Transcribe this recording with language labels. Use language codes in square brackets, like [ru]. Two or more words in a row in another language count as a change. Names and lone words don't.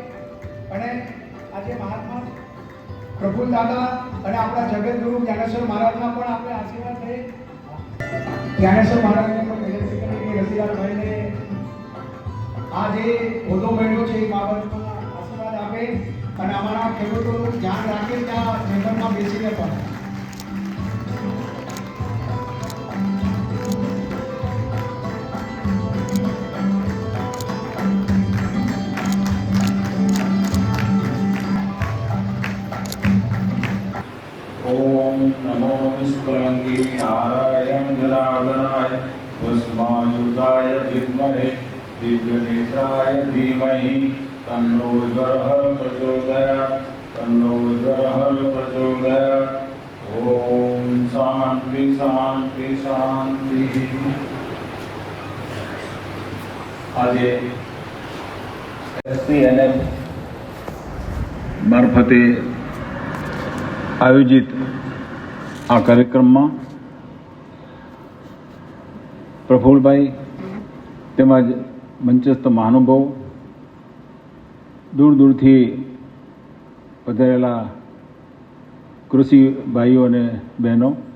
[gu] અને આજે મહાત્મા પ્રફુલ્લ દાદા અને આપણા જગતગુરુ જ્ઞાનેશ્વર મહારાજના પણ આપણે આશીર્વાદ લઈએ. જ્ઞાનેશ્વર મહારાજને પણ વિનંતી કરી કે રતિલાલભાઈને આ જે હોદ્દો મળ્યો છે એ બાબતમાં આશીર્વાદ આપે અને અમારા ખેડૂતોનું ધ્યાન રાખે ત્યાં ચેમ્બરમાં બેસીને પણ. [sa] ओम नमो विष्णुपति नारायण जनार्दनाय भस्मायुधाय विद्महे दिव्यनेत्राय धीमहि तन्नो जरहर प्रचोदयात् तन्नो जरहर प्रचोदयात्. ओम शांति शांति शांति. [gu] આજે એસપીએનએફ મારફતે આયોજિત આ કાર્યક્રમમાં પ્રફુલ્લભાઈ તેમજ મંચસ્થ મહાનુભાવો, દૂર દૂરથી પધારેલા કૃષિ ભાઈઓ અને બહેનો,